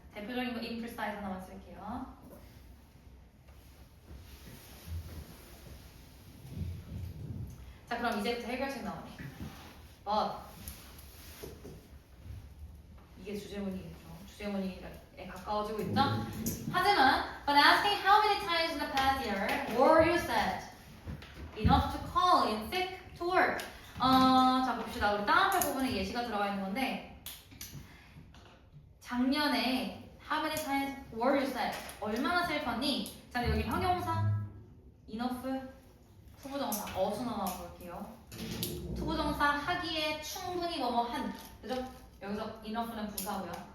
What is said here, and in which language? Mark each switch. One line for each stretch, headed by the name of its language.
Korean: 대표적인 거 imprecise 하나만 쓸게요. 자, 그럼 이제부터 해결책 나오네. but 이게 주제문이겠죠. 주제문에 가까워지고 있죠. 하지만
English: but asking how many times in the past year were you sad enough to call in sick to work.
Korean: 자 봅시다. 우리 따옴표 부분에 예시가 들어가 있는 건데 작년에
English: how many times were you sad
Korean: 얼마나 슬펐니? 자 여기 형용사 enough 투부정사 어순 하나 볼게요. 투부정사 하기에 충분히 뭐뭐 한 그죠? 여기서 enough는 부사고요.